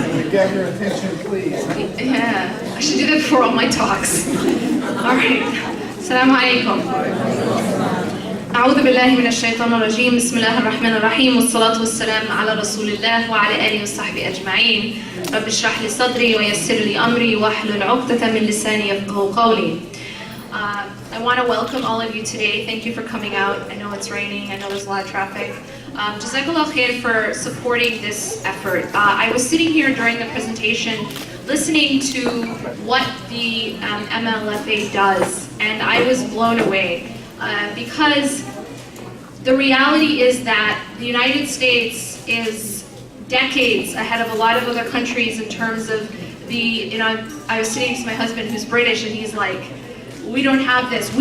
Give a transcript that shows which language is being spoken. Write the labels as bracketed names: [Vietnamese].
[English] Get your attention, please. Yeah, I should do that before all my talks. All right. Assalamu alaikum. [Arabic] أعوذ بالله من الشيطان الرجيم بسم الله الرحمن الرحيم والصلاة والسلام على رسول الله وعلى آله وصحبه أجمعين رب اشرح لي صدري ويسر لي أمري واحلل عقدة من لساني يفقهوا قولي. [English] I want to welcome all of you today. Thank you for coming out. I know it's raining. I know there's a lot of traffic. Jazakallah khair for supporting this effort. I was sitting here during the presentation listening to what the MLFA does, and I was blown away because the reality is that the United States is decades ahead of a lot of other countries in terms of I was sitting to my husband who's British, and he's like, we don't have this.